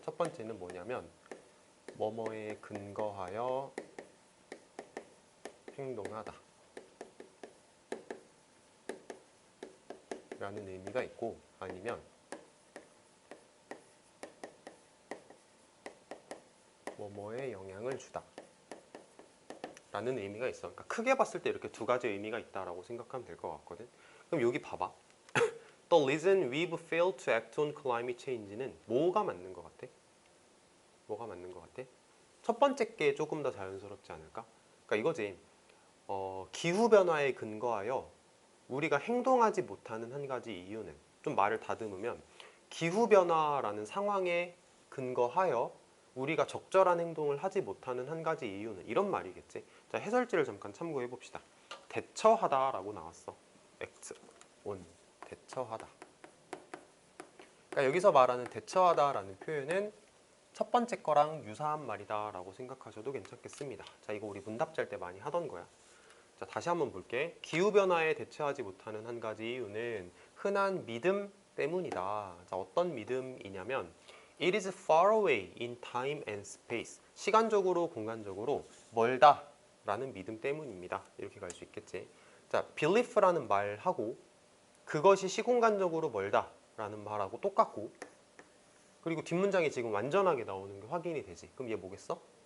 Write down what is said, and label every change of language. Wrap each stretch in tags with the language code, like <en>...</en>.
<ko>첫 번째는 뭐냐면 뭐뭐에 근거하여 행동하다 라는 의미가 있고, 아니면 뭐뭐에 영향을 주다 라는 의미가 있어. 그러니까 크게 봤을 때 이렇게 두 가지 의미가 있다라고 생각하면 될 것 같거든. 그럼 여기 봐봐.</ko> <en>The reason we've failed to act on climate change</en> <ko>는 뭐가 맞는 것 같아? 뭐가 맞는 것 같아? 첫 번째 게 조금 더 자연스럽지 않을까? 그러니까 이거지. 기후변화에 근거하여 우리가 행동하지 못하는 한 가지 이유는, 좀 말을 다듬으면 기후변화라는 상황에 근거하여 우리가 적절한 행동을 하지 못하는 한 가지 이유는, 이런 말이겠지. 자, 해설지를 잠깐 참고해 봅시다. 대처하다라고 나왔어. act on, 대처하다. 그러니까 여기서 말하는 대처하다라는 표현은 첫 번째 거랑 유사한 말이다라고 생각하셔도 괜찮겠습니다. 자, 이거 우리 문답 짤 때 많이 하던 거야. 자, 다시 한번 볼게. 기후변화에 대처하지 못하는 한 가지 이유는 흔한 믿음 때문이다. 자, 어떤 믿음이냐면</ko> <en>It is far away in time and space.</en> <ko>시간적으로, 공간적으로 멀다 라는 믿음 때문입니다. 이렇게 갈 수 있겠지. 자, belief라는 말하고 그것이 시공간적으로 멀다 라는 말하고 똑같고, 그리고 뒷문장이 지금 완전하게 나오는 게 확인이 되지. 그럼 얘 뭐겠어?</ko>